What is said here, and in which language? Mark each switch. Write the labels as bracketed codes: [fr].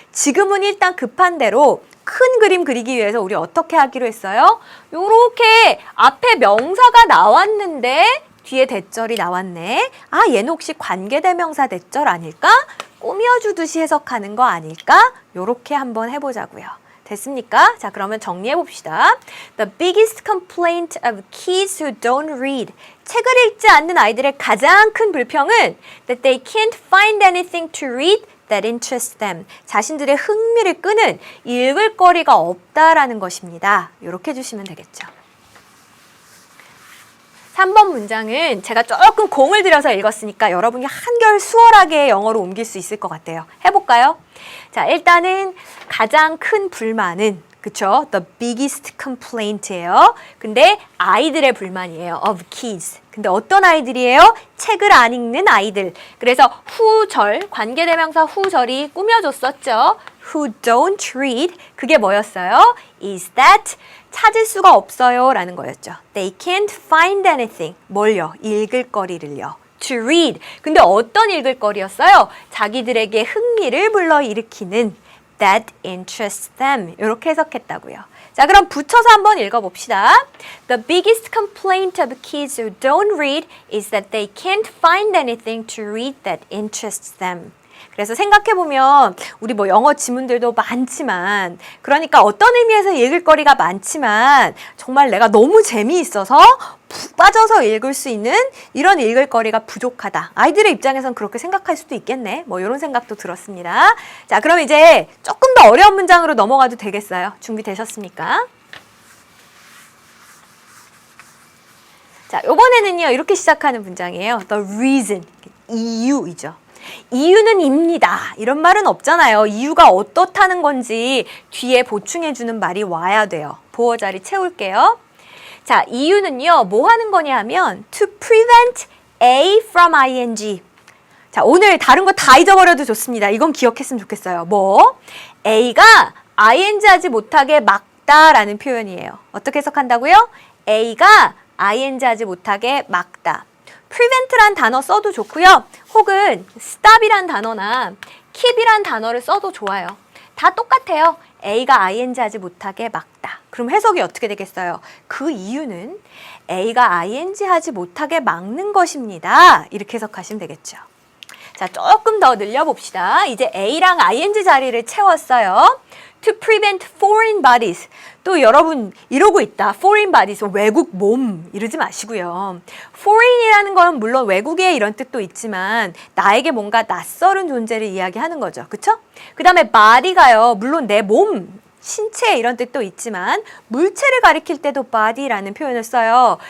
[ko] 지금은 일단 급한 대로 큰 그림 그리기 위해서 우리 어떻게 하기로 했어요? 요렇게 앞에 명사가 나왔는데 뒤에 대절이 나왔네. 아, 얘는 혹시 관계대명사 대절 아닐까? 꾸며주듯이 해석하는 거 아닐까? 요렇게 한번 해보자고요. 됐습니까? 자, 그러면 정리해 봅시다. [en] The biggest complaint of kids who don't read. [ko] 책을 읽지 않는 아이들의 가장 큰 불평은 [en] that they can't find anything to read that interests them. [ko] 자신들의 흥미를 끄는 읽을 거리가 없다라는 것입니다. 요렇게 해주시면 되겠죠. 3번 문장은 제가 조금 공을 들여서 읽었으니까 여러분이 한결 수월하게 영어로 옮길 수 있을 것 같아요. 해볼까요? 자, 일단은 가장 큰 불만은 그쵸? [en] The biggest complaint예요. [ko] 근데 아이들의 불만이에요. [en] Of kids. [ko] 근데 어떤 아이들이에요? 책을 안 읽는 아이들. 그래서 후절, 관계대명사 후절이 꾸며줬었죠. [en] Who don't read. [ko] 그게 뭐였어요? [en] Is that [ko] 찾을 수가 없어요 라는 거였죠. [en] They can't find anything. [ko] 뭘요? 읽을 거리를요. [en] To read. [ko] 근데 어떤 읽을 거리였어요? 자기들에게 흥미를 불러일으키는 [en] that interests them. [ko] 이렇게 해석했다고요. 자, 그럼 붙여서 한번 읽어봅시다. [en] The biggest complaint of kids who don't read is that they can't find anything to read that interests them. [ko] 그래서 생각해보면 우리 뭐 영어 지문들도 많지만 그러니까 어떤 의미에서 읽을 거리가 많지만 정말 내가 너무 재미있어서 푹 빠져서 읽을 수 있는 이런 읽을 거리가 부족하다. 아이들의 입장에선 그렇게 생각할 수도 있겠네. 뭐 이런 생각도 들었습니다. 자, 그럼 이제 조금 더 어려운 문장으로 넘어가도 되겠어요. 준비되셨습니까? 자, 이번에는요 이렇게 시작하는 문장이에요. [en] The reason, [ko] 이유이죠. 이유는 입니다. 이런 말은 없잖아요. 이유가 어떻다는 건지 뒤에 보충해주는 말이 와야 돼요. 보어 자리 채울게요. 자, 이유는요. 뭐 하는 거냐 하면 [en] to prevent A from ing. [ko] 자, 오늘 다른 거 다 잊어버려도 좋습니다. 이건 기억했으면 좋겠어요. 뭐? A가 ing 하지 못하게 막다라는 표현이에요. 어떻게 해석한다고요? A가 ing 하지 못하게 막다. prevent란 단어 써도 좋고요. 혹은 stop이란 단어나 keep이란 단어를 써도 좋아요. 다 똑같아요. A가 ing 하지 못하게 막다. 그럼 해석이 어떻게 되겠어요? 그 이유는 A가 ing 하지 못하게 막는 것입니다. 이렇게 해석하시면 되겠죠. 자, 조금 더 늘려봅시다. 이제 A랑 ing 자리를 채웠어요. [en] To prevent foreign bodies. [ko] 또 여러분 이러고 있다. foreign bodies, 외국 몸 이러지 마시고요. foreign이라는 건 물론 외국의 이런 뜻도 있지만 나에게 뭔가 낯설은 존재를 이야기하는 거죠. 그쵸? 그 다음에 body가요. 물론 내 몸, 신체 이런 뜻도 있지만 물체를 가리킬 때도 body라는 표현을 써요.